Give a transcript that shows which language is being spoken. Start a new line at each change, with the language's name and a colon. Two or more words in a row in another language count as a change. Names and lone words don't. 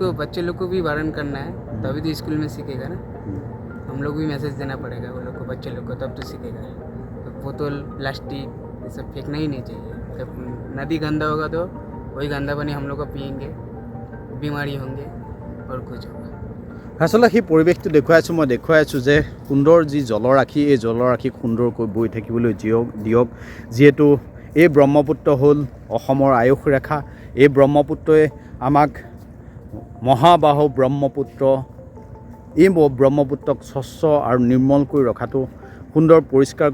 Hindi: उसको बच्चे लोग को भी वारण करना है तभी तो स्कूल में सीखेगा ना हम लोग भी मैसेज देना पड़ेगा वो लोग को बच्चे लोग को तब तो सीखेगा तो बोतल प्लास्टिक ये सब फेंकना ही नहीं चाहिए जब नदी गंदा होगा तो वही गंदा पानी हम लोग को पिएंगे बीमारी होंगे और कुछ होगा
Assamese: আচলতে সেই পৰিৱেশটো দেখুৱাইছোঁ মই দেখুৱাইছোঁ যে সুন্দৰ যি জলৰাশি এই জলৰাশিক সুন্দৰকৈ বৈ থাকিবলৈ দিয়ক যিহেতু এই ব্ৰহ্মপুত্ৰ হ'ল অসমৰ আয়ুস ৰেখা এই ব্ৰহ্মপুত্ৰই আমাক মহাবাহু ব্ৰহ্মপুত্ৰ এই ব্ৰহ্মপুত্ৰক স্বচ্ছ আৰু নিৰ্মল কৰি ৰখাটো সুন্দৰ পৰিষ্কাৰ